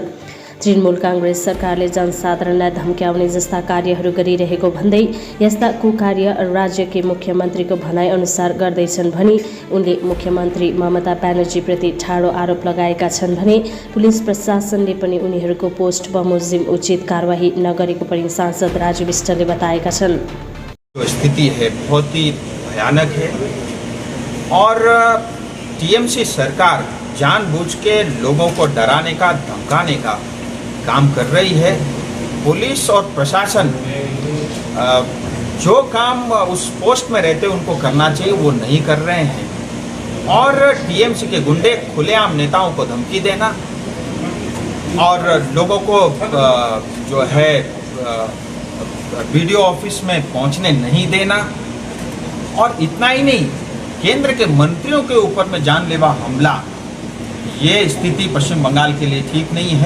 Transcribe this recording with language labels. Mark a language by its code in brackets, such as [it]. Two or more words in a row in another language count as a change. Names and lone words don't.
[ne] तृणमूल काङ्ग्रेस सरकारले जनसाधारणलाई धम्क्याउने जस्ता कार्यहरू गरिरहेको भन्दै यस्ता कुकार्य राज्यकी मुख्यमन्त्रीको भनाइअनुसार गर्दैछन् भनी उनले मुख्यमन्त्री ममता ब्यानर्जीप्रति ठाडो आरोप लगाएका छन् भने पुलिस प्रशासनले पनि उनीहरूको पोस्ट बमोजिम उचित कारवाही नगरेको पनि सांसद राजु विष्टले बताएका छन्। [hi] स्थिति है बहुत ही भयानक है और टीएमसी सरकार जानबूझ के लोगों को डराने का धमकाने का काम कर रही है। पुलिस और प्रशासन जो काम उस पोस्ट में रहते उनको करना चाहिए वो नहीं कर रहे हैं और टीएमसी के गुंडे खुलेआम नेताओं को धमकी देना और लोगों को जो है वीडियो ऑफिस में पहुंचने नहीं देना और इतना ही नहीं, केंद्र के मंत्रियों के ऊपर में जानलेवा हमला, ये स्थिति पश्चिम बंगाल के लिए ठीक नहीं है।